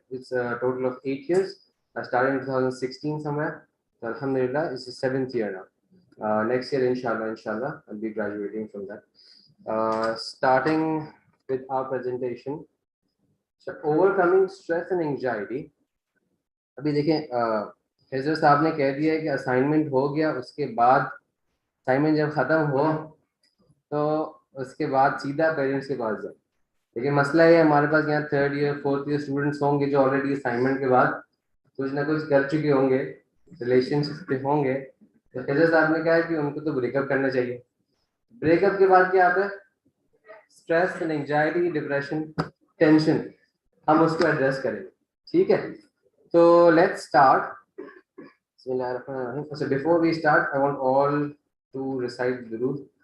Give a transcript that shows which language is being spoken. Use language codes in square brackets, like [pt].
[en] It's a total of 8 years. I started in 2016 somewhere, so alhamdulillah it's the 7th year now. Next year inshallah I'll be graduating from that. Starting with our presentation. So overcoming stress and anxiety. [hi] अभी देखें, हिजर साहब ने कह दिया है कि assignment हो गया, उसके बाद असाइनमेंट जब ख़त्म हो तो उसके बाद सीधा पेरेंट्स के पास जाए। लेकिन मसला ये है, हमारे पास यहाँ 3rd year 4th year students होंगे जो ऑलरेडी असाइनमेंट के बाद कुछ ना कुछ कर चुके होंगे, रिलेशनशिप पे होंगे। तो खिजर साहब ने कहा है कि उनको तो ब्रेकअप करना चाहिए। ब्रेकअप के बाद क्या आता है? Stress and anxiety, depression, tension, हम उसको एड्रेस करेंगे। ठीक है, तो [en] Let's start. So before we start, I want all to recite Durood.